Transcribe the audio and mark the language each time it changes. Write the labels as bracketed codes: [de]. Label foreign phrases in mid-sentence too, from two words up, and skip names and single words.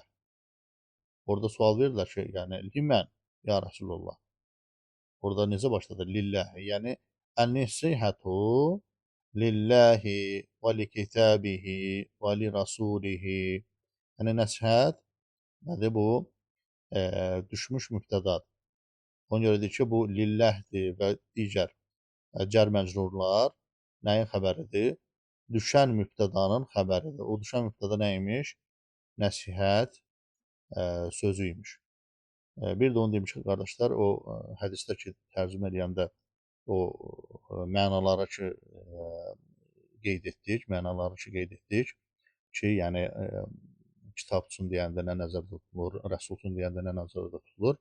[az] Orada sual verirler şey yani [ar] لمن يا رسول الله. [az] Orada nece başladı? Lillahi. [ar] Yani إن النصيحة لله ولكتابه ولرسوله. [tr] Yani nasihat nedir bu? Düşmüş mübtədadır. [az] Ona görədir ki, bu lilləhdir və digər cər məcrurlar nəyin xəbəridir? Düşən mübtədanın xəbəridir. O düşən mübtəda nə imiş? Nəsihət sözü imiş. Bir də onu demiş ki, qardaşlar, o hədisdə ki, tərcümə edəndə o mənaları ki, qeyd etdik ki, yəni kitab üçün deyəndə nə nəzərdə tutulur, Rəsul üçün deyəndə nə nəzərdə tutulur.